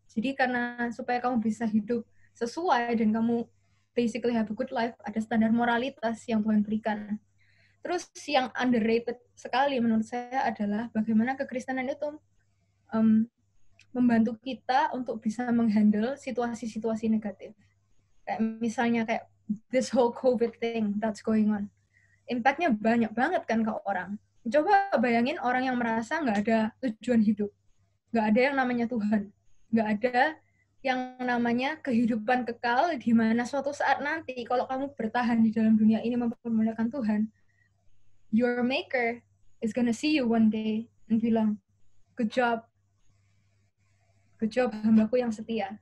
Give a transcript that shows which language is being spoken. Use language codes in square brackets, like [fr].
[id] Jadi karena supaya kamu bisa hidup sesuai dan kamu [en] basically have a good life, [id] ada standar moralitas yang Tuhan berikan. Terus yang underrated sekali menurut saya adalah bagaimana kekristenan itu membantu kita untuk bisa menghandle situasi-situasi negatif. Kayak misalnya kayak [en] this whole COVID thing that's going on. [id] Impact-nya banyak banget kan ke orang. Coba bayangin orang yang merasa nggak ada tujuan hidup. Nggak ada yang namanya Tuhan. Nggak ada yang namanya kehidupan kekal di mana suatu saat nanti kalau kamu bertahan di dalam dunia ini mempermuliakan Tuhan, [en] your maker is gonna see you one day [id] and bilang, [en] good job [id] hambaku yang setia.